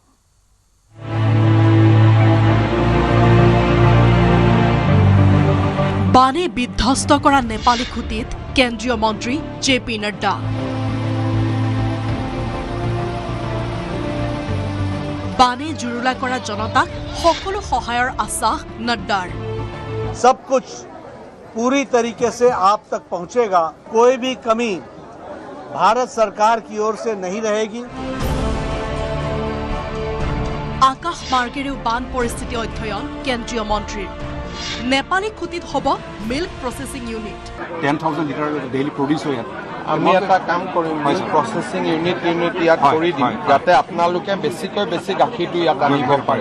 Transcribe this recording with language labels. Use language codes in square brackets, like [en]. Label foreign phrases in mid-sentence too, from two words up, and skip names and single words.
[as] বানে বিধ্বস্ত কৰা নেপালী খুঁটিত কেন্দ্ৰীয় মন্ত্ৰী JP নাড্ডা। বানে জুৰুলা কৰা জনতাক সকলো সহায়ৰ আশ্বাস নাড্ডাৰ। [hi] सब कुछ पूरी तरीके से आप तक पहुंचेगा, कोई भी कमी भारत सरकार की ओर से नहीं रहेगी। [as] আকাশ মাৰ্গেৰেও বান পৰিস্থিতি অধ্যয়ন কেন্দ্ৰীয় মন্ত্ৰীৰ। নেপালী খুঁটিত হ'ব [en] milk processing unit. [as] 10,000 লিটাৰ [en] daily produce [as] হয়। আমি এটা কাম কৰিম, [en] processing unit [as] ইয়াত কৰি দিম, যাতে আপোনালোকে বেছিকৈ বেছি গাখীৰটো ইয়াত আনিব পাৰে।